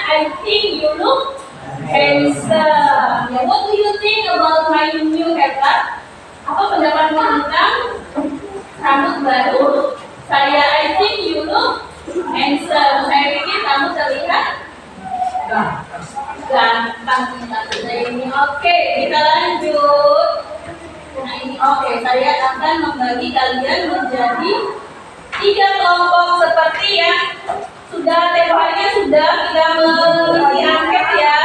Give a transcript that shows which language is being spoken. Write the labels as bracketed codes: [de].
[en] I think you look handsome. What do you think about my new haircut? [id] Apa pendapatmu tentang rambut baru saya? [en] I think you look handsome. [id] Saya pikir kamu terlihat ganteng ini. Oke, kita lanjut. Nah ini saya akan membagi kalian menjadi 3 kelompok seperti yang sudah tempo harinya sudah kita mengisi angket ya.